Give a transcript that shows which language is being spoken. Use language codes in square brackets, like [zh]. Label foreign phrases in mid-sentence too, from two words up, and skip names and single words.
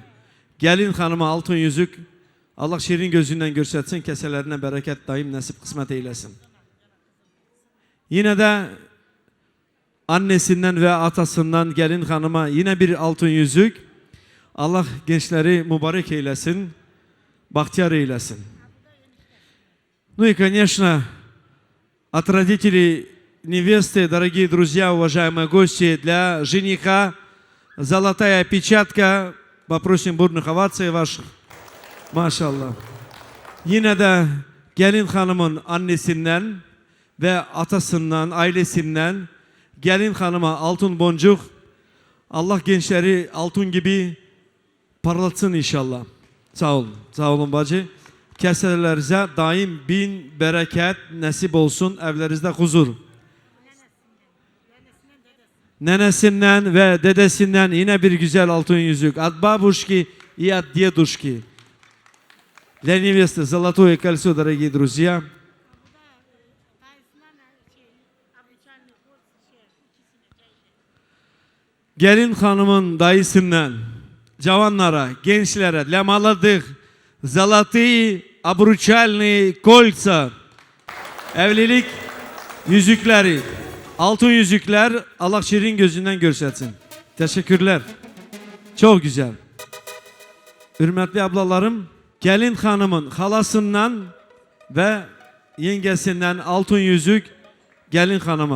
[tr] Gelin hanıma altın yüzük, Allah şirin gözünden görsetsin, keselerine bereket daim nasip kısmet eylesin. Yine de annesinden ve atasından gelin hanıma yine bir altın yüzük. Allah gençleri mübarek eylesin, bahtiyar eylesin. [ru] Ну и, конечно, от родителей невесты, дорогие друзья, уважаемые гости, для жениха золотая печатка. Попросим бурных оваций ваших. Машаллах. [tr] Yine de gelin hanımın annesinden ve atasından, ailesinden gelin hanıma altın boncuk, Allah gençleri altın gibi parlatsın inşallah. Sağ olun, sağ olun bacı. Keselerinize daim bin bereket nasip olsun, evlerinizde huzur. Nenesinden ve dedesinden yine bir güzel altın yüzük. [ru] От бабушки и от дедушки. Для невесты золотое кольцо, дорогие друзья. [tr] Gelin hanımın dayısından cavanlara, gençlere [ru] для молодых zолотые обручальные кольца. [tr] Evlilik yüzükleri, altın yüzükler Allah şirin gözünden görsetsin. Teşekkürler. Çok güzel. Hürmetli ablalarım, gelin hanımın halasından ve yengesinden altın yüzük gelin hanıma.